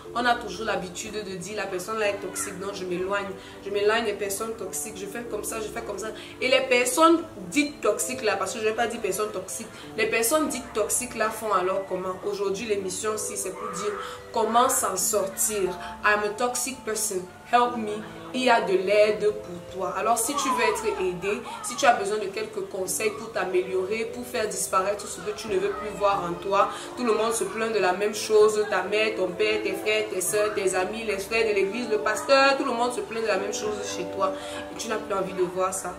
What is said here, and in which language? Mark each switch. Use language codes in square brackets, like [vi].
[fr] On a toujours l'habitude de dire la personne là est toxique, donc je m'éloigne. Je m'éloigne des personnes toxiques, je fais comme ça, je fais comme ça. Et les personnes dites toxiques là, parce que je ne vais pas dire personnes toxiques, les personnes dites toxiques là font alors comment? Aujourd'hui, l'émission aussi, c'est pour dire comment s'en sortir. [en] I'm a toxic person, help me. [fr] Il y a de l'aide pour toi. Alors si tu veux être aidé, si tu as besoin de quelques conseils pour t'améliorer, pour faire disparaître ce que tu ne veux plus voir en toi, tout le monde se plaint de la même chose, ta mère, ton père, tes frères, tes soeurs, tes amis, les frères de l'église, le pasteur, tout le monde se plaint de la même chose chez toi et tu n'as plus envie de voir ça.